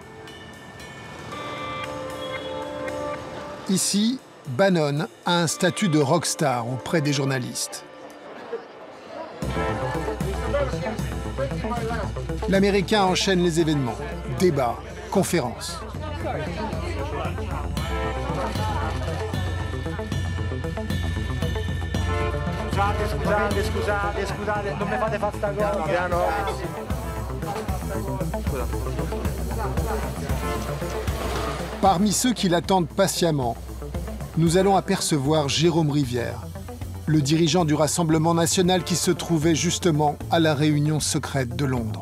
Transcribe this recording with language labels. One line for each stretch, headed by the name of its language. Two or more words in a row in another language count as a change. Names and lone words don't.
French: Ici, Bannon a un statut de rockstar auprès des journalistes. L'Américain enchaîne les événements, débats, conférences.
Italian: Scusate, non mi fate fare sta cosa.
French: Parmi ceux qui l'attendent patiemment, nous allons apercevoir Jérôme Rivière, le dirigeant du Rassemblement national qui se trouvait justement à la réunion secrète de Londres.